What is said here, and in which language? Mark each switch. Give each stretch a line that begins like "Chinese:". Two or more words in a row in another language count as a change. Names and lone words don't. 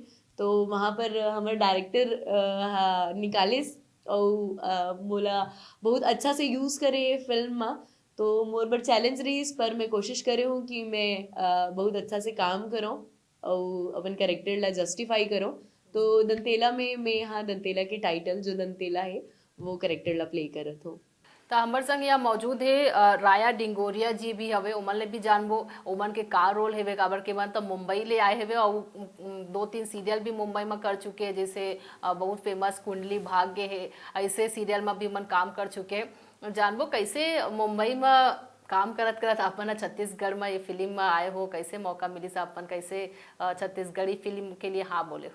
Chhattisgarhi: तो वहाँ पर हमारे डायरेक्टर निकालिस और मोला बहुत अच्छा से यूज़ करे फिल्म में। तो मोर पर चैलेंज रही इस पर मैं कोशिश करे हूँ कि मैं बहुत अच्छा से काम करूँ और अपन कैरेक्टर ला जस्टिफाई करूँ। तो दंतेला में मैं, हाँ, दंतेला के टाइटल जो दंतेला है वो कैरेक्टर ला प्ले करत हूँ। तो हमारे संग यहाँ मौजूद है राया डिंगोरिया जी भी हवे, उमन ले भी जानबो उमन के का रोल हेवे। काबर के मन तो मुंबई ले आए हेवे और 2-3 सीरियल भी मुंबई में कर चुके हैं, जैसे बहुत फेमस कुंडली भाग्य है, ऐसे सीरियल में भी मन काम कर चुके हैं। जानबो कैसे मुंबई में काम करत करत अपन छत्तीसगढ़ में ये फिल्म में आए हो, कैसे मौका मिली से अपन कैसे छत्तीसगढ़ी फिल्म के लिए हाँ बोले हो?